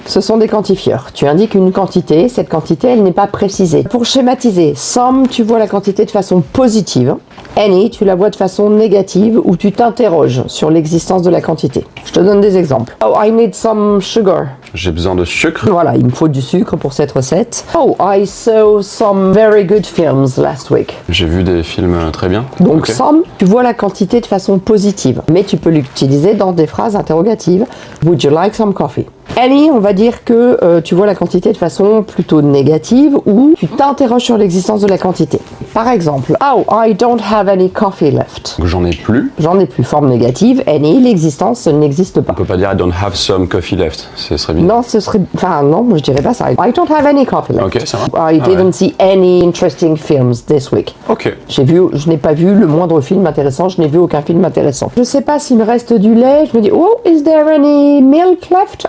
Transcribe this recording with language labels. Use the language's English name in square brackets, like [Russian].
[French] Ce sont des quantifieurs. Tu indiques une quantité, cette quantité, elle n'est pas précisée. Pour schématiser, some, tu vois la quantité de façon positive. Any, tu la vois de façon négative ou tu t'interroges sur l'existence de la quantité. Je te donne des exemples. [English] Oh, I need some sugar. [French] J'ai besoin de sucre. Voilà, il me faut du sucre pour cette recette. [English] Oh, I saw some very good films last week. [French] J'ai vu des films très bien. Donc Ok. some, tu vois la quantité de façon positive, mais tu peux l'utiliser dans des phrases interrogatives. [English] Would you like some coffee? [French] Any, on va dire que tu vois la quantité de façon plutôt négative ou tu t'interroges sur l'existence de la quantité. Par exemple, [English] oh, I don't have any coffee left. [French] Donc j'en ai plus. J'en ai plus, forme négative. Any, l'existence n'existe pas. On peut pas dire [English] I don't have some coffee left. [French] Ce serait bien. Non, ce serait... Enfin, non, moi je dirais pas ça. [English] I don't have any coffee left. [French] Ok, ça va. [English] I Ah didn't ouais. see any interesting films this week. Ok. [French] Je n'ai pas vu le moindre film intéressant, je n'ai vu aucun film intéressant. Je sais pas s'il me reste du lait, je me dis, oh, [English] is there any milk left?